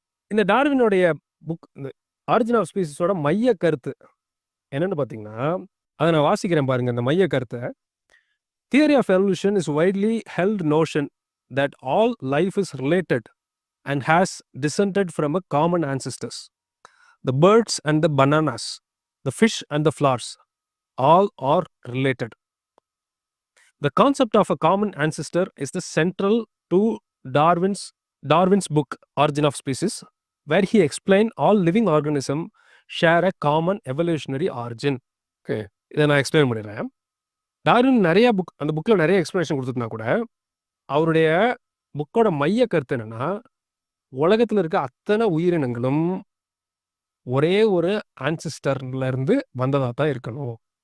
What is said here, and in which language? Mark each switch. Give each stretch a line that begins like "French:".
Tamil: இந்த டார்வினுடைய புக், இந்த origin of ஸ்பீசிஸோட மைய கருத்து என்னென்னு பார்த்தீங்கன்னா, அதை நான் வாசிக்கிறேன் பாருங்க இந்த மைய கருத்தை.
English: Theory of evolution is widely held notion that all life is related and has descended from a common ancestors. The birds and the bananas, the fish and the flowers, all are related. The concept of a common ancestor is the central to Darwin's book Origin of Species, where he explained all living organisms share a common evolutionary origin.
Tamil: Okay, இதை நான் explain பண்ணிடுறேன். Darwin நிறைய book, அந்த புக்கில் நிறைய explanation கொடுத்துருந்தா கூட அவருடைய புக்கோட மைய கருத்து என்னன்னா, உலகத்தில் இருக்க அத்தனை உயிரினங்களும் ஒரே ஒரு ஆன்சிஸ்டர்ல இருந்து வந்ததாக தான் இருக்கணும்.